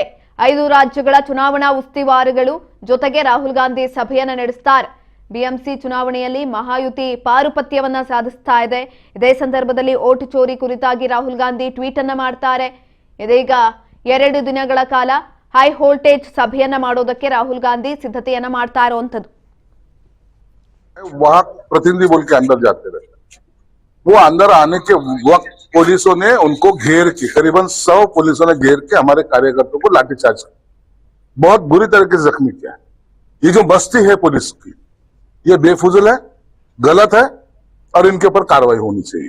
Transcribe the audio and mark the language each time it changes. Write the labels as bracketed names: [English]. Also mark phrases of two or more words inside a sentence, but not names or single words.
[Kannada] 5 ರಾಜ್ಯಗಳ ಚುನಾವಣಾ ಉಸ್ತುವಾರಿಗಳು ಜೊತೆಗೆ ರಾಹುಲ್ ಗಾಂಧಿ ಸಭೆಯನ್ನ ನಡೆಸ್ತಾರೆ. ಬಿಎಂಸಿ ಚುನಾವಣೆಯಲ್ಲಿ ಮಹಾಯುತಿ ಪಾರುಪತ್ಯವನ್ನ ಸಾಧಿಸ್ತಾ ಇದೆ. ಇದೇ ಸಂದರ್ಭದಲ್ಲಿ ಓಟು ಚೋರಿ ಕುರಿತಾಗಿ ರಾಹುಲ್ ಗಾಂಧಿ ಟ್ವೀಟ್ ಅನ್ನ ಮಾಡ್ತಾರೆ. ಇದೀಗ 2 ದಿನಗಳ ಕಾಲ [English] high voltage [Kannada] ಸಭೆಯನ್ನ ಮಾಡೋದಕ್ಕೆ ರಾಹುಲ್ ಗಾಂಧಿ ಸಿದ್ಧತೆಯನ್ನ ಮಾಡ್ತಾ ಇರುವಂತದ್ದು. [Hindi] वहां प्रतिनिधि बोल के अंदर जाते रहे, वो अंदर आने के वक्त पुलिसों ने उनको घेर के करीबन 100 पुलिसों ने घेर के हमारे कार्यकर्ताओं को लाठीचार्ज किया, बहुत बुरी तरीके से जख्मी किया। ये जो बस्ती है पुलिस की, ये बेफुजल है, गलत है और इनके ऊपर कार्रवाई होनी चाहिए।